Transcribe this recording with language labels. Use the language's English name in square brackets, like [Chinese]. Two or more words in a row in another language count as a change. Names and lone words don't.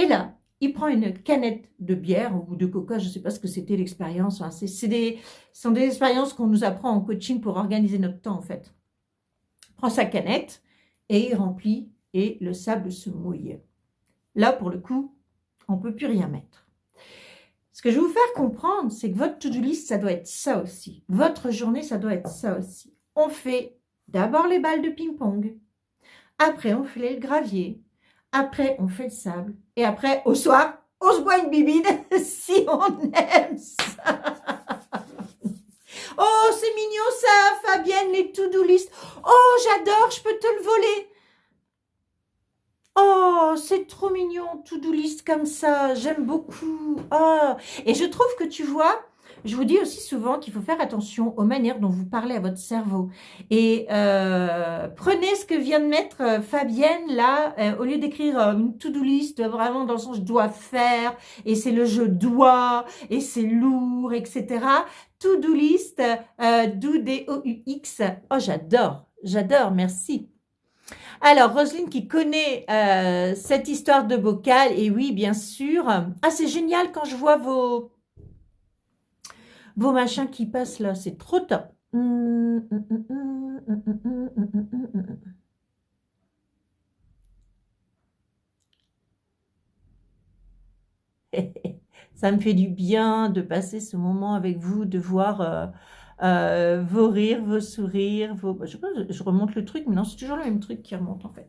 [French] Et là, il prend une canette de bière ou de coca, je ne sais pas ce que c'était l'expérience. Enfin, ce sont des expériences qu'on nous apprend en coaching pour organiser notre temps, en fait. Il prend sa canette et il remplit et le sable se mouille. Là, pour le coup, on ne peut plus rien mettre. Ce que je vais vous faire comprendre, c'est que votre [English] to-do list, [French] ça doit être ça aussi. Votre journée, ça doit être ça aussi. On fait d'abord les balles de ping-pong. Après, on fait le gravier. Après, on fait le sable. Et après, au soir, on se boit une bibine si on aime ça. Oh, c'est mignon ça, Fabienne, les [English] to-do list. [French] Oh, j'adore, je peux te le voler. Oh, c'est trop mignon, [English] to-do list [French] comme ça, j'aime beaucoup. Oh. Et je trouve que tu vois, je vous dis aussi souvent qu'il faut faire attention aux manières dont vous parlez à votre cerveau. Et prenez ce que vient de mettre Fabienne là, au lieu d'écrire une [English] to-do list [French] vraiment dans le sens je dois faire, et c'est le je dois, et c'est lourd, etc. [English] To-do list, do, [French] D-O-U-X. Oh, j'adore, merci. Alors, Roselyne qui connaît cette histoire de bocal, et oui, bien sûr. Ah, c'est génial quand je vois vos machins qui passent là, c'est trop top. Ça me fait du bien de passer ce moment avec vous, de voir vos rires, vos sourires, je remonte le truc, mais non, c'est toujours le même truc qui remonte en fait.